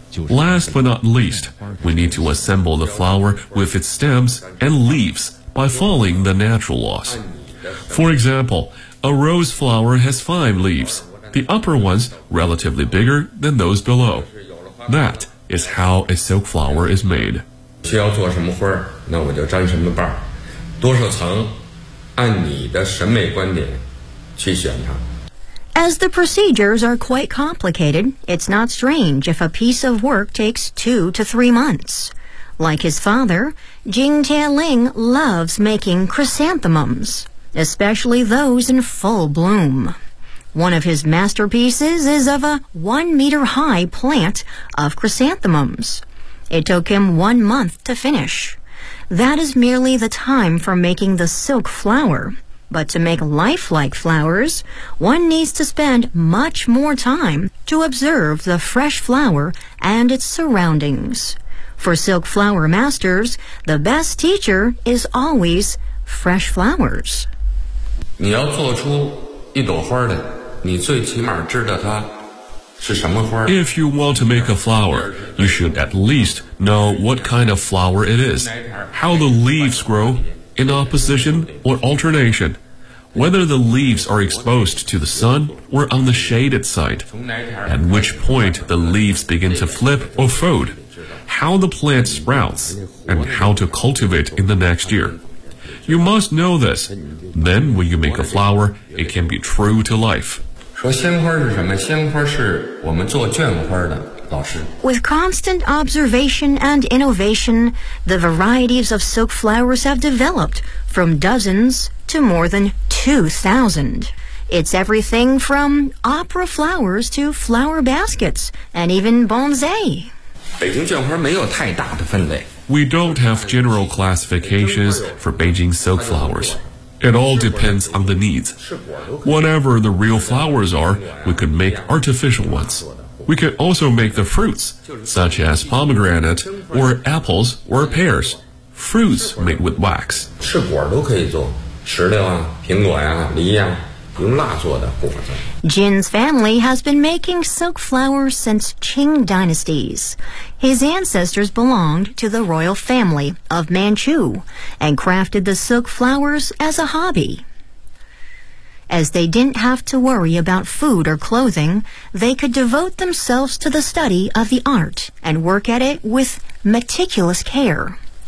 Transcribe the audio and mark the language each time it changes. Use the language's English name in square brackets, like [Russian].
[English] Last but not least, we need to assemble the flower with its stems and leaves by following the natural laws. For example, a rose flower has five leaves, the upper ones relatively bigger than those below. That is how a silk flower is made. [Chinese] 需要做什么花那我就粘什么瓣多少层按你的审美观点去选它。 [English] As the procedures are quite complicated, it's not strange if a piece of work takes 2 to 3 months. Like his father, Jing Tianling loves making chrysanthemums, especially those in full bloom. One of his masterpieces is of a 1-meter-high plant of chrysanthemums. It took him 1 month to finish. That is merely the time for making the silk flower. But to make lifelike flowers, one needs to spend much more time to observe the fresh flower and its surroundings. For silk flower masters, the best teacher is always fresh flowers. [Chinese] 你要做出一朵花来，你最起码知道它是什么花。 [English] If you want to make a flower, you should at least know what kind of flower it is, how the leaves grow, in opposition or alternation, whether the leaves are exposed to the sun or on the shaded side, at which point the leaves begin to flip or fold, how the plant sprouts, and how to cultivate in the next year. You must know this. Then when you make a flower, it can be true to life. [Chinese] 说鲜花是什么？鲜花是我们做绢花的老师。 [English] With constant observation and innovation, the varieties of silk flowers have developed from dozens to more than 2,000. It's everything from opera flowers to flower baskets and even bonsai. [Chinese] 北京绢花没有太大的分类。 [English] We don't have general classifications for Beijing silk flowers. It all depends on the needs. Whatever the real flowers are, we could make artificial ones. We could also make the fruits, such as pomegranate, or apples, or pears. Fruits made with wax. [Chinese] 吃果都可以做，石榴啊，苹果呀，梨呀，用蜡做的果子。 [English] Jin's family has been making silk flowers since Qing dynasties. His ancestors belonged to the royal family of Manchu and crafted the silk flowers as a hobby. As they didn't have to worry about food or clothing, they could devote themselves to the study of the art and work at it with meticulous care.